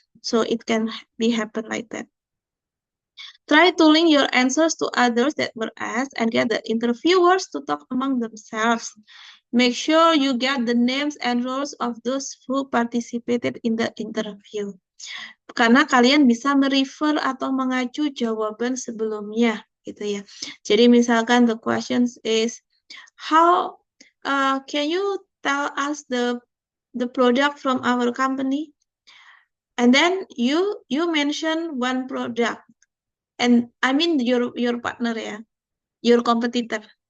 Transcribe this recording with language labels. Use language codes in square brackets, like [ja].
[en] So it can be happen like that. Try to link your answers to others that were asked and get the interviewers to talk among themselves. Make sure you get the names and roles of those who participated in the interview. [id] Karena kalian bisa merefer atau mengacu jawaban sebelumnya, gitu ya. Jadi misalkan [en] the questions is, how can you tell us the product from our company? And then you mention one product, and I mean your partner ya, your competitor.